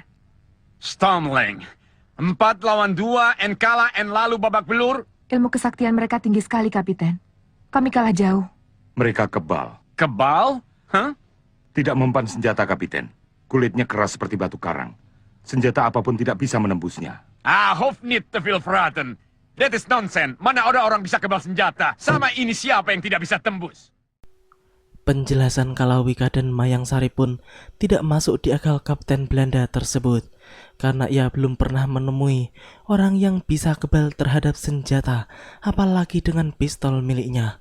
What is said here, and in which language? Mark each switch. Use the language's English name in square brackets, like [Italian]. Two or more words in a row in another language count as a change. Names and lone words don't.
[Indonesian] Stormling, 4 lawan 2 en kalah en lalu babak belur. Ilmu kesaktian mereka tinggi sekali, Kapiten. Kami kalah jauh. Mereka kebal. Kebal? Hah? Tidak mempan senjata, Kapiten. Kulitnya keras seperti batu karang. Senjata apapun tidak bisa menembusnya. [Dutch] Hof niet te veel praten. Dit is nonsense. [Indonesian] Mana ada orang bisa kebal senjata? Sama ini siapa yang tidak bisa tembus? Penjelasan Kalawika dan Mayang Sari pun tidak masuk di akal Kapten Belanda tersebut, karena ia belum pernah menemui orang yang bisa kebal terhadap senjata, apalagi dengan pistol miliknya.